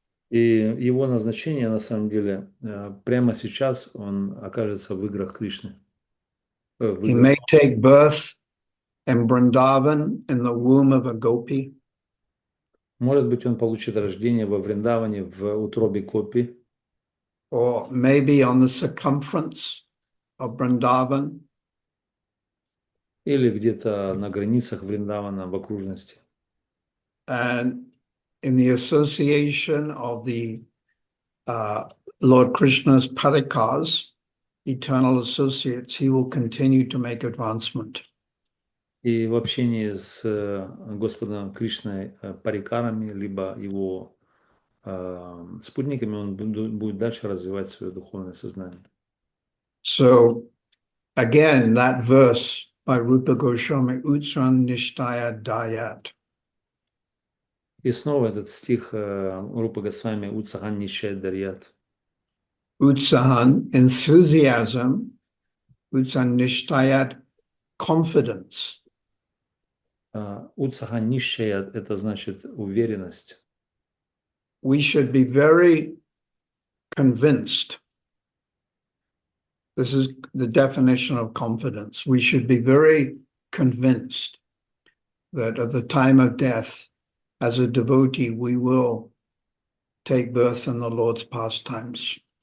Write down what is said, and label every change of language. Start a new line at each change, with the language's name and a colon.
Russian: И его назначение, на самом деле, прямо сейчас он окажется в играх Кришны.
English: He may take birth in Vrindavan in the womb of a gopi.
Russian: Может быть, он получит рождение во Вриндаване, в утробе Гопи.
English: Or maybe on the circumference of Vrindavan.
Russian: Или где-то на границах Вриндавана, в окружности.
English: And in the association of the Lord Krishna's parikars, eternal associates, he will continue to make advancement.
Russian: И в общении с Господом Кришной, парикарами, либо его спутниками, он будет дальше развивать свое духовное сознание.
English: So, again, that verse by Rupa Goswami, Utsan Nishtaya Dayat.
Russian: И снова этот стих Рупы Госвами Утсахан Нишчай Дарьят.
English: Utsahan, enthusiasm. Utsan Nishtayat, confidence.
Russian: Утсахан Нишчаят — это значит уверенность.
English: We should be very convinced. This is the definition of confidence. We should be very convinced that at the time of death, as a devotee, we will take birth in the Lord's pastimes.